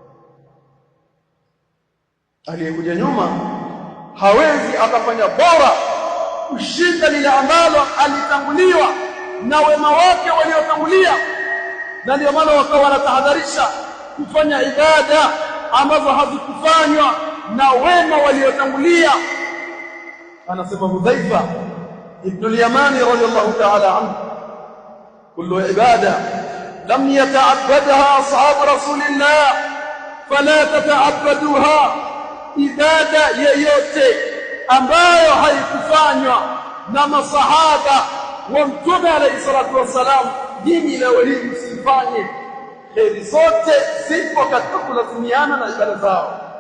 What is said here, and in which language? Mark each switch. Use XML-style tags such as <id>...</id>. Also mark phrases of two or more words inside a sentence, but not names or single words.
<sw>Aliyekuja nyuma hawezi akafanya bora kushinda lile ambalo alitanguliwa na wema wake waliotangulia. Na ndio maana wakawa wanatahadharisha kufanya ibada ambazo hazikufanywa na wema waliotangulia. Anasema Hudhaifa ibn al-Yamani</sw> <ar>رضي الله تعالى عنه، كل عبادة لم يتعبدها أصحاب رسول الله فلا تتعبدوها,</ar> <sw>ibada yoyote ambayo haikufanywa na masahaba wa mtume</sw> <ar>عليه الصلاة والسلام,</ar> <sw>dini leo hii msifanye. Kheri zote zipo katika kulazimiana na ibada zao.</sw>